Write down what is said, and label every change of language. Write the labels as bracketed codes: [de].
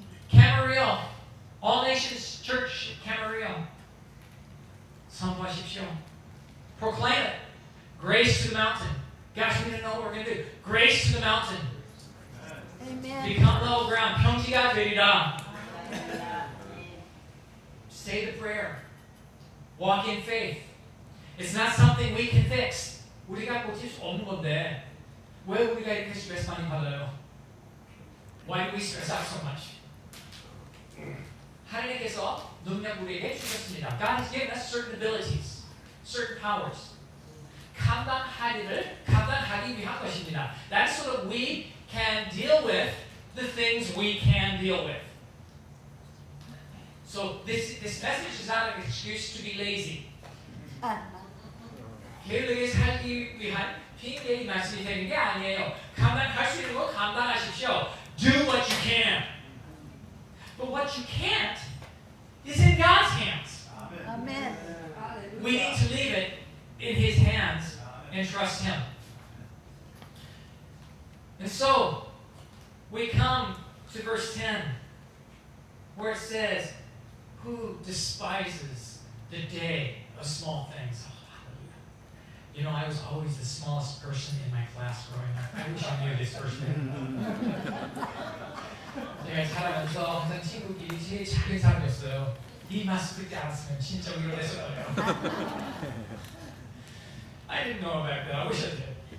[en] Camarillo, All Nations Church, Camarillo. [ko] 선포하십시오. [en] Proclaim it. Grace to the mountain. Gosh, we didn't know what we're going to do. Grace to the mountain. Amen. Become level ground. [ko] 평지가 되리라. [en] Say the prayer. Walk in faith. It's not something we can fix. [ko] 우리가 고칠 수 없는 건데 왜 우리가 이렇게 스트레스 많이 받아요? [en] Why do we stress out so much? [ko] 하나님께서 능력 우리에게 주셨습니다. [en] God has given us certain abilities, certain powers. [ko] 감당하기 위한 것입니다. [en] That's so that we can deal with the things we can deal with. So this message is not an excuse to be lazy. [ko] 게으르게 살기 위한 핑계의 말씀이 되는 게 아니에요. 감당할 수 있는 거 감당하십시오. [en] Do what you can. But what you can't is in God's hands. Amen. We need to leave it in His hands and trust Him. And so, we come to verse 10, where it says, who who despises the day of small things? Oh, hallelujah. You know, I was always the smallest person in my class growing up. I wish I knew this person. [ko] 제가 자라면서 항상 친구끼리 제일 작은 사람이었어요. 이 마스크 듣지 않았으면 진짜 위로했을 거예요. [en] I didn't know back then. I wish I did.